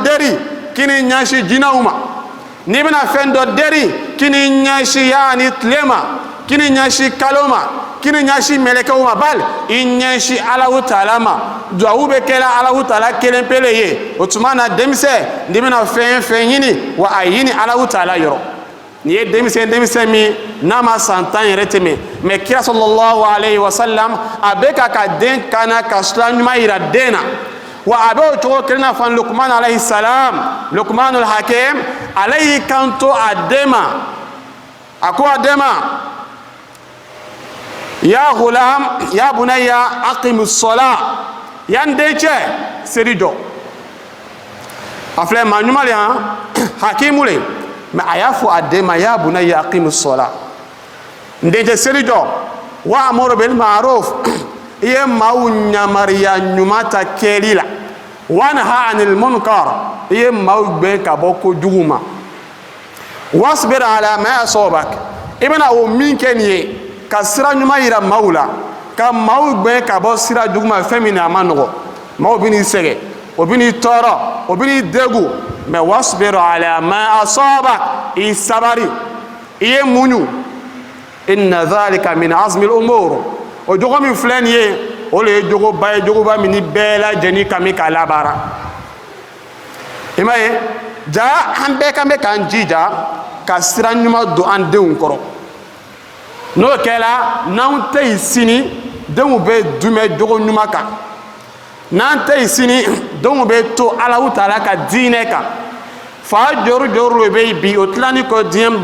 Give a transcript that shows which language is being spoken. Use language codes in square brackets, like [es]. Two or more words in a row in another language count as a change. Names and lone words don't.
[bm] deri k'i ni ɲɛsin jinɛw ma n'i bɛna fɛn dɔ deri k'i ni ɲɛsin yaani tile ma k'i ni ɲɛsin kalo ma k'i ni ɲɛsin mɛlɛkɛw ma bali i ɲɛsin Alahu Taala ma duwawu bɛ kɛla Alahu Taala kelen pele ye o tuma na denmisɛn n'i bɛna fɛn ɲini wa a ɲini Alahu Taala yɔrɔ ni ye denmisɛn min n'a ma san 10 yɛrɛ tɛmɛ mais kira [ar] صلى الله عليه وسلم [bm] a bɛ ka den kana ka sira ɲuman yira den na wa a bɛ o cogo kelen na fan Luqman [ar] عليه السلام [bm] Luqmanul Hakim ale y'i kanto a den ma a ko a den ma [ar] يا غلام يا بني أقم الصلاة [bm] yan den cɛ seli jɔ a filɛ maa ɲuman le han hakimu le mais a y'a fɔ a den ma [ar] يا بني أقم الصلاة [bm] n dencɛ seli jɔ [ar] وأمر بالمعروف [bm] i ye maaw ɲamariya ɲuman ta kɛli la [ar] وانه عن المنكر [bm] i ye maaw gbɛn ka bɔ kojugu ma wasbir [ar] على ما أصابك [bm] i bɛna o min kɛ nin ye ka sira ɲuman yira maaw la ka maaw gbɛn ka bɔ sira jugu ma fɛn min a ma nɔgɔ maaw bɛ n'i sɛgɛn o bɛ n'i tɔɔrɔ o bɛ n'i degu mais [ar] واصبر على ما أصابك [bm] i sabari i ye muɲu [ar] إن ذلك من عزم الأمور [bm] o jogo min filɛ nin ye o le ye jogoba ye jogoba min ni bɛɛ lajɛlen ka min k'a labaara i m'a ye ja an bɛɛ kan bɛ k'an jija ka sira ɲuman don an denw kɔrɔ n'o kɛra n'anw tɛ yen sini denw bɛ dumɛ jogo ɲuman kan n'an tɛ yen sini denw bɛ to Alahu Taala ka diinɛ kan fa joru joru de bɛ yen bi o tilani kɔ diɲɛ